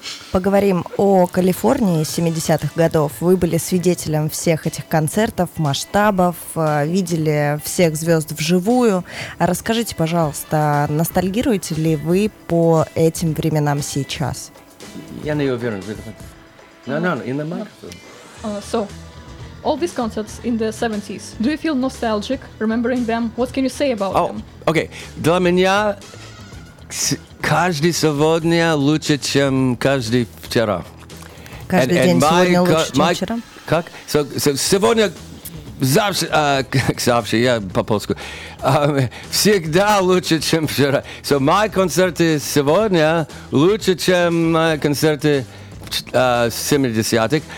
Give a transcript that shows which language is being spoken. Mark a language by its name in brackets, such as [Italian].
[Russian] Поговорим о Калифорнии 70-х годов. Вы были свидетелем всех этих концертов, масштабов, видели всех звезд вживую. Расскажите, пожалуйста, ностальгируете ли вы по этим временам сейчас? Я не уверен. [English] In the microphone. So, all these concerts in the 70s, do you feel nostalgic remembering them? What can you say about them? Okay. [Russian] Для меня каждый сегодня лучше, чем каждый вчера. Каждый день сегодня лучше, чем вчера? Как? So сегодня завтра, завтра, я по-польски. Всегда лучше, чем вчера. So мои концерты сегодня лучше, чем мои концерты 70-х.